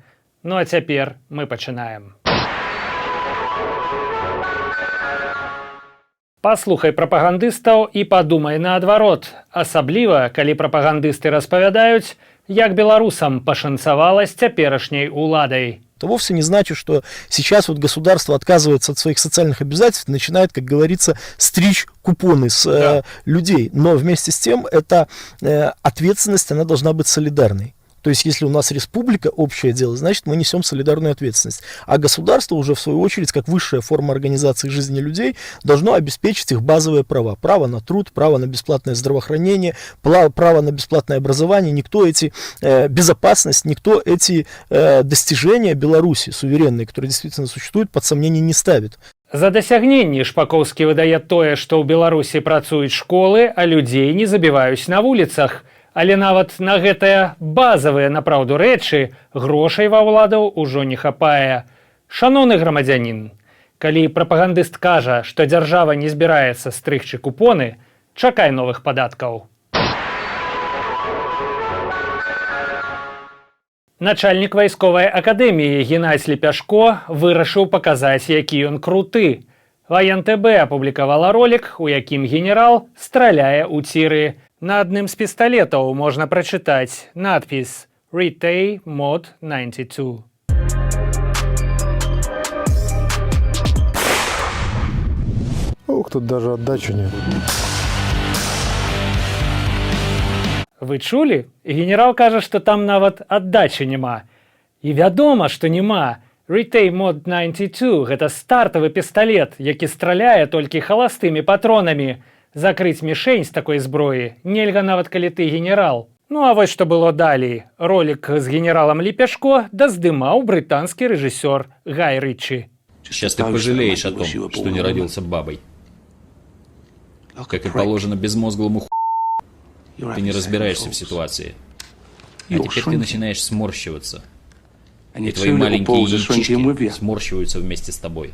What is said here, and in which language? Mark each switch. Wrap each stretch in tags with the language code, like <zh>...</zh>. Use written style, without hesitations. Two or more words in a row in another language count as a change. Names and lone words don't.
<be>Ну а цяпер мы пачынаем. Паслухай прапагандыстаў і падумай наадварот. Асабліва, калі прапагандысты распавядаюць, як белорусам пашанцавала с цяперашняй уладой.</be> <ru>Это вовсе не значит, что сейчас вот государство отказывается от своих социальных обязательств, начинает, как говорится, стричь купоны с людей. Но вместе с тем эта ответственность, она должна быть солидарной. То есть, если у нас республика, общее дело, значит, мы несем солидарную ответственность. А государство уже, в свою очередь, как высшая форма организации жизни людей, должно обеспечить их базовые права. Право на труд, право на бесплатное здравоохранение, право на бесплатное образование. Никто эти безопасность, никто эти достижения Беларуси, суверенные, которые действительно существуют, под сомнение не ставит.</ru> <be>За дасягненні Шпаковскі выдае тое, што ў Беларусі працуюць школы, а людзей не забіваюць на вуліцах. Але нават на гэтыя базавыя напраўду рэчы грошай ва ўладаў ужо не хапае. Шаноўны грамадзянін, калі прапагандыст кажа, што дзяржава не збіраецца стрыгчы купоны, чакай новых падаткаў. Начальнік вайсковай акадэміі Геннадзь Лепяшко вырашыў паказаць, які ён круты. ВНТБ апублікавала ролік, у якім генерал страляе ў ціры. На адным з пісталетаў можна прачытаць надпіс «Retay Mod 92».</be> <ru>Ох, тут даже отдачи нет.</ru> <be>Вы чулі? Генерал кажа, што там нават аддачы няма. І вядома, што няма. Retay Mod 92 – гэта стартавы пісталет, які страляе толькі халастымі патронамі. Закрыць мішень з такой зброі нельга нават калі ты генерал. Ну а вось што было далей. Ролик з генералам Лепяшко даздымаў брытанскі рэжысёр Гай Ричи.</be> <ru>Сейчас ты пожалеешь о том, что не родился бабой. Как и положено безмозглому ты не разбираешься в ситуации. А теперь ты начинаешь сморщиваться. И твои маленькие яички сморщиваются вместе с тобой.</ru>